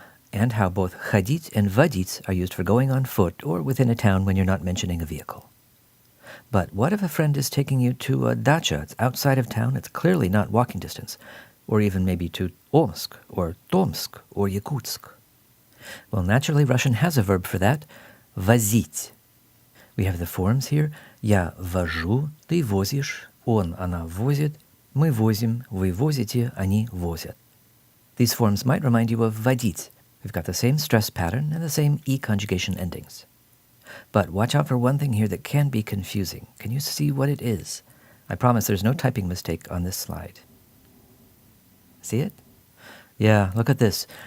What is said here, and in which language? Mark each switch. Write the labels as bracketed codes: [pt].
[en] And how both ходить and водить are used for going on foot or within a town when you're not mentioning a vehicle. But what if a friend is taking you to a dacha? It's outside of town, it's clearly not walking distance, or even maybe to Omsk, or Tomsk, or Yakutsk. Well, naturally, Russian has a verb for that, возить. We have the forms here. [ru] Я вожу, ты возишь, он, она возит, мы возим, вы возите, они возят. [en] These forms might remind you of водить. We've got the same stress pattern and the same E conjugation endings. But watch out for one thing here that can be confusing. Can you see what it is? I promise there's no typing mistake on this slide. See it? Yeah, look at this.